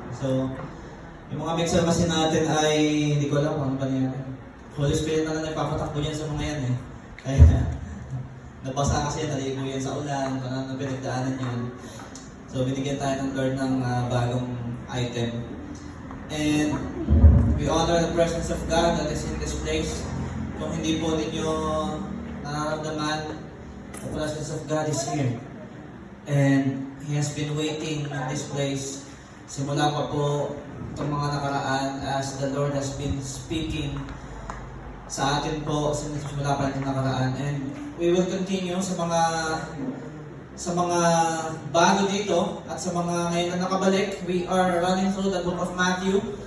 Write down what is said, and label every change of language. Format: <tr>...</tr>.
<tl>So, yung mga mixer kasi natin ay, hindi ko alam kung ano ba niya. Holy Spirit na lang nagpapatakbo yan sa mga yan eh. Kaya, nabasa kasi yan, naligo yan sa ulan, parang pinagdaanan yan. So, binigyan tayo ng Lord ng bagong item.</tl> <en>And we honor the presence of God that is in this place.</en> <tl>Kung hindi po ninyo nararamdaman,</tl> <en>the presence of God is here. And He has been waiting in this place.</en> <tl>Simula pa po itong mga nakaraan</tl> <en>as the Lord has been speaking</en> <tl>sa atin po simula pa rin nakaraan.</tl> <en>And we will continue</en> <tl>sa mga bago dito at sa mga ngayon na nakabalik.</tl> <en>We are running through the book of Matthew.</en>